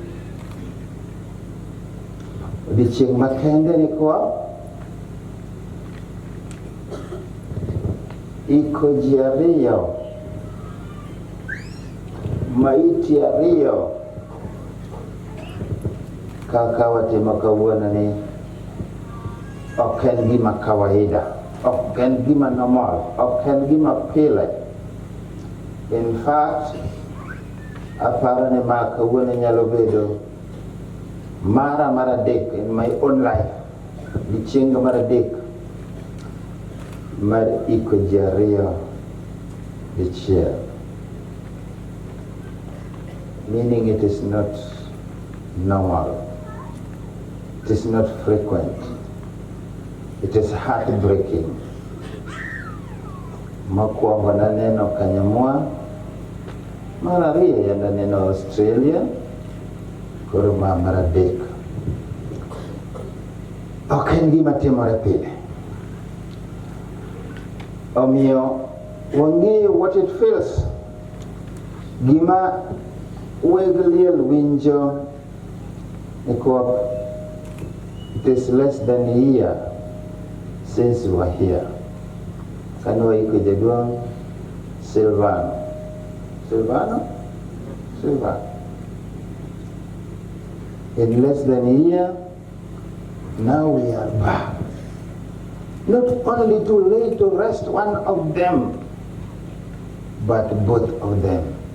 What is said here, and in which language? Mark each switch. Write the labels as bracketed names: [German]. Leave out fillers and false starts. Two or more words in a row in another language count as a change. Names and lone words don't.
[Luo (Kenya and Tanzania)] Odiochieng' makende ni kwa iko ji ariyo, maiti ariyo kaka watimo kawuono ni ok en gima kawaida, ok en gima normal, ok en gima pile. [English] In fact, [Luo (Kenya and Tanzania)] aparo ni ma kawuono nyalo bedo mara adek [English] in my own life, [Luo (Kenya and Tanzania)] odiochienga mar adek mar iko ji ariyo dichiel. [English] Meaning it is not normal. It is not frequent. It is heartbreaking. [Luo (Kenya and Tanzania)] Mokwongo naneno Kanyamwa, mar ariyo yanda neno Australia, koro ma mar adek. Ok en gima timore pile. Omiyo wang'eyo [English] what it feels. [Luo (Kenya and Tanzania)] Gima weg liel winjo ni kwa [English] it is less than a year since we were here. [Luo (Kenya and Tanzania)] Kano iko jaduong Silvano. [English] In less than a year, now we are back. Not only to lay to rest one of them, but both of them.